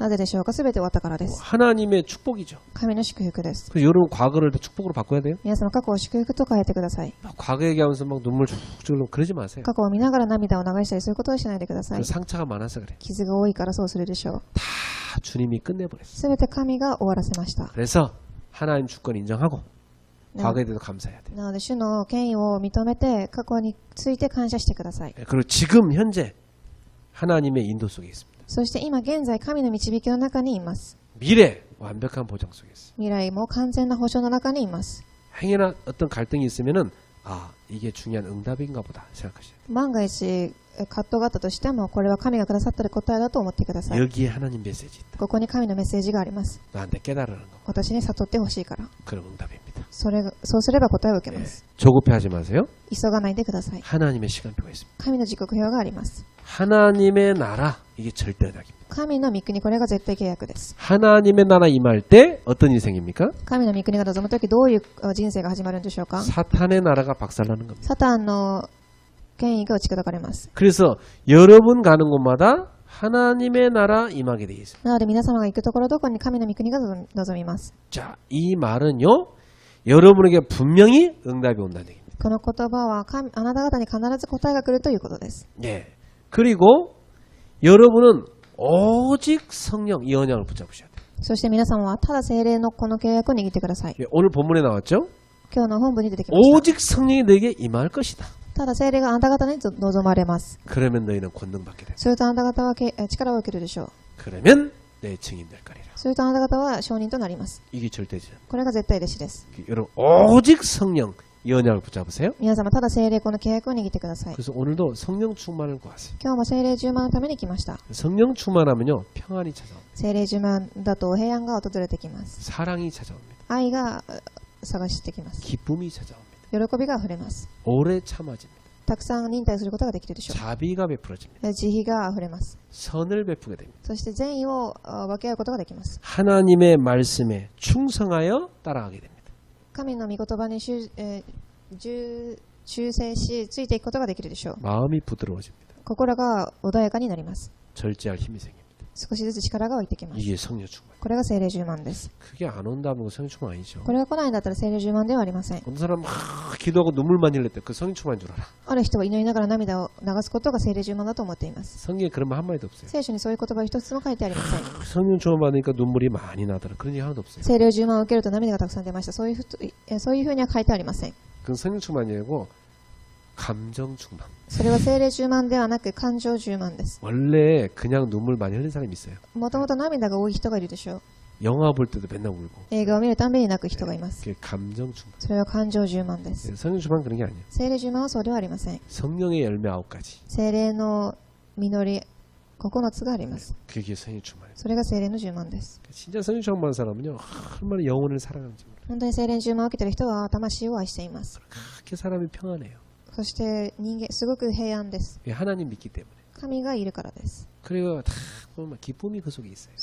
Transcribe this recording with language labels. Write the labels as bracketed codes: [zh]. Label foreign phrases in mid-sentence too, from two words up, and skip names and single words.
[ja] なぜでしょうか。すべて終わったからです。 [ko] 하나님의 축복이죠. [ja] 神の祝福です。 [ko] 그래서 여러분 과거를 다 축복으로 바꿔야 돼요. [ja] 皆様過去を祝福と変えてください。 [ko] 막 과거 얘기하면서 막 눈물 쭉쭉 흘리고 그러지 마세요. [ja] 過去を見ながら涙を流したりそういうことをしないでください。 [ko] 상처가 많아서 그래. [ja] 傷が多いからそうするでしょう。 [ko] 다 주님이 끝내버렸어요. [ja] すべて神が終わらせました。 [ko] 그래서 하나님 주권 인정하고 [ja] な [ko] 과거에 대해서 감사해야 돼요. [ja] なので主の権威を認めて過去について感謝してください。 [ko] 그리고 지금 현재 하나님의 인도 속에 있습니다. [ja] そして今現在神の導きの中にいます。 [ko] 미래 완벽한 보장 속에 있어요. [ja] 未来も完全な保証の中にいます。 [ko] 행여나 어떤 갈등이 있으면은 아 이게 중요한 응답인가 보다 생각하셔야 돼요. [ja] 万が一葛藤があったとしてもこれは神がくださっている答えだと思ってください。 [ko] 여기에 하나님 메시지 있다. [ja] ここに神のメッセージがあります。 [ko] 나한테 깨달으는 거. [ja] 私に悟ってほしいから。 [ko] 그런 응답입니다. [ja] そうすれば答えを受け [ko] 네. [ja] ます。 [ko] 조급해하지 마세요. [ja] 急がないでください。 [ko] 하나님의 시간표가 있습니다. [ja] 神の時刻表があります。 [ko] 하나님의 나라 이게 절대 언약입니다. [ja] 神の御国、これが絶対契約です。 [ko] 하나님의 나라 임할 때 어떤 인생입니까? [ja] 神の御国が望むときどういう人生が始まるんでしょうか。 [ko] 사탄의 나라가 박살나는 겁니다. [ja] サタンの権威が打ち砕かれます。 [ko] 그래서 여러분 가는 곳마다 하나님의 나라 임하게 되어 있습니다. [ja] なので皆様が行くところどこに神の御国が望みます。 [ko] 자, 이 말은요. 여러분에게 분명히 응답이 온다는 얘기입니다. [ja] この言葉はあなた方に必ず答えが来るということです。 [ko] 예. 그리고 여러분은 오직 성령 이 언약을 붙잡으셔야 돼요. [ja] そして皆様はただ聖霊のこの契約を握ってください。 [ko] 예, 오늘 본문에 나왔죠? [ja] 今日の本文に出てきました。 [ko] 오직 성령이 너에게 임할 것이다. [ja] ただ聖霊があなた方に望まれます。 [ko] 그러면 너희는 권능받게 된다. [ja] するとあなた方は力を受けるでしょう。 [ko] 그러면 내 증인 될 거리라. [ja] するとあなた方は証人となります。 [ko] 이게 절대죠. [ja] これが絶対弟子です。 [ko] 여러분 오직 성령 이 언약을 붙잡으세요. [ja] 皆様ただ聖霊この契約を握ってください。 [ko] 그래서 오늘도 성령 충만을 구하세요. [ja] 今日も聖霊充満のために来ました。 [ko] 성령 충만하면요 평안이 찾아옵니다. [ja] 聖霊充満だと平安が訪れてきます。 [ko] 사랑이 찾아옵니다. [ja] 愛が探してきます。 [ko] 기쁨이 찾아옵니다. [ja] 喜びが溢れます。 [ko] 오래 참아집니다. [ja] たくさん忍耐することができるでしょ [ko] 자비가 베풀어집니다. [ja] う。慈悲が溢れます。 [ko] 선을 베푸게 됩니다. [ja] そして善意を分け合うことができます。 [ko] 하나님의 말씀에 충성하여 따라가게 됩니다. [ja] 神の御言葉に忠誠しついていくことができるでしょう。 [ko] 마음이 부드러워집니다. [ja] 心が穏やかになります。 [ko] 절제할 힘이 생깁니다. [ja] 少しずつ力が湧いてきます。 [ko] 이게 성령 충만. [ja] これが聖霊充満です。 [ko] 그게 안 온다는 건 성령 충만 아니죠. [ja] これが来ないんだったら聖霊充満ではありません。 [ko] 어떤 사람 막 기도하고 눈물만 흘릴 때 그 성령 충만인 줄 알아. [ja] ある人は祈りながら涙を流すことが聖霊充満だと思っています。 [ko] 성경에 그런 말 한마디도 없어요. [ja] 聖書にそういう言葉一つも書いてありません。 [ko] 성령 충만 받으니까 눈물이 많이 나더라. 그런 얘기 하나도 없어요. [ja] 聖霊充満を受けると涙がたくさん出ました。そういうふうには書いてありません。 [ko] 그건 성령 충만이 아니고 감정 충만. [ja] それは精霊充満ではなく感情充満です。 [ko] 원래 그냥 눈물 많이 흘린 사람이 있어요. [ja] もともと涙が多い人がいるでしょう。 [ko] 영화 볼 때도 맨날 울고. [ja] 映画を見るたんびに泣く人がいます。 [ko] 그게 감정 충만. [ja] それは感情充満です。 [ko] 성령 충만 그런 게 아니에요. [ja] 精霊充満はそうではありません。 [ko] 성령의 열매 9가지. [ja] 精霊の実り9つがあります。 [ko] 그게 성령 충만이에요. [ja] それが精霊の充満です。 [ko] 진짜 성령 충만한 사람은요, 얼마나 영혼을 사랑하는지 몰라요. [ja] 本当に精霊充満を受けている人は魂を愛しています。 [ko] 그렇게 사람이 평안해요. [ja] そして人間すごく平安です。 [ko] 그게 하나님 믿기 때문에. [ja] 神がいるからです。 [ko] 그리고 다 보면 막 기쁨이 그 속에 있어요.